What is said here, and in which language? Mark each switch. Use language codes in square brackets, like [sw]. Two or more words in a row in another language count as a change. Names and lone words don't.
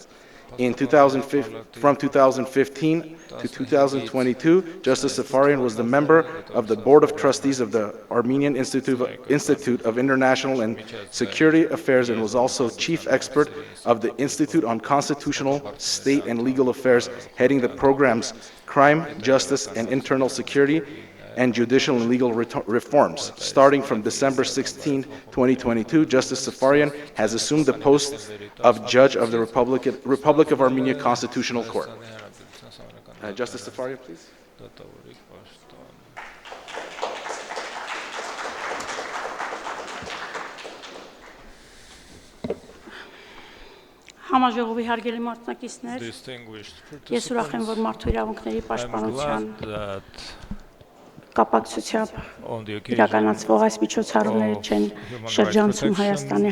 [en] From 2015 to 2022, Justice Safaryan was the member of the Board of Trustees of the Armenian Institute of International and Security Affairs and was also chief expert of the Institute on Constitutional, State and Legal Affairs, heading the programs Crime, Justice and Internal Security and Judicial and Legal Reforms. Starting from December 16, 2022, Justice Safaryan has assumed the post of Judge of the Republic of Armenia Constitutional Court. Justice Safaryan, please. [hy] Համաժողովի հարգելի մասնակիցներ, ես ուրախ եմ, որ մարդու իրավունքների պաշտպանության կապակցությամբ իրականացվող այս միջոցառումները չեն շրջանցում Հայաստանի